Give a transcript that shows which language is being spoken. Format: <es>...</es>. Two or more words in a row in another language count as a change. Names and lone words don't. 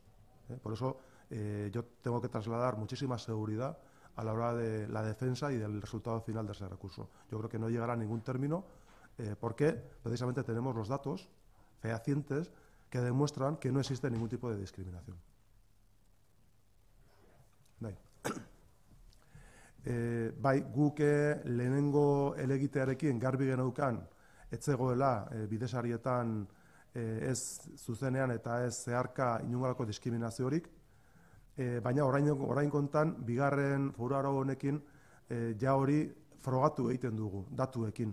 <es>Por eso yo tengo que trasladar muchísima seguridad a la hora de la defensa y del resultado final de ese recurso. Yo creo que no llegará a ningún término porque precisamente tenemos los datos fehacientes que demuestran que no existe ningún tipo de discriminación.</es> <eu>Bai, guk lehenengo elegitearekin garbi geneukan ez zegoela bidesarietan ez zuzenean eta ez zeharka inongo diskriminaziorik, baina orain kontan bigarren foru arau honekin ja hori frogatu egiten dugu datuekin.</eu>